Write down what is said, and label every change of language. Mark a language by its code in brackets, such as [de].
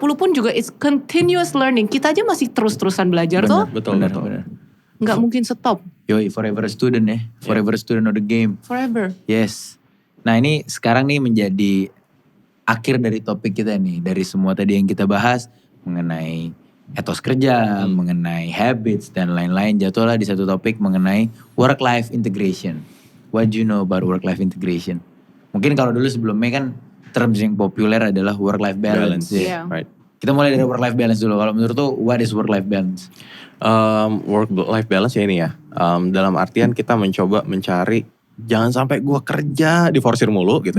[id] 30 pun juga [en] it's continuous learning. [id] Kita aja masih terus-terusan belajar tuh. Betul. Gak mungkin stop. [en] Yoi, forever a student ya. Forever a student of the game. Forever. Yes. [id] Nah ini sekarang nih menjadi akhir dari topik kita nih. Dari semua tadi yang kita bahas mengenai etos kerja, mengenai habits dan lain-lain. Jatuhlah di satu topik mengenai work-life integration. [en] What do you know about work-life integration? [id] Mungkin kalau dulu sebelumnya kan terms yang populer adalah work-life balance. Ya. [en] Yeah. Right. [id] Kita mulai dari work-life balance dulu. Kalau menurut tuh [en] what is work-life balance? [id] Work-life balance ya ini ya. Dalam artian kita mencoba mencari, jangan sampai gue kerja diforsir mulu gitu.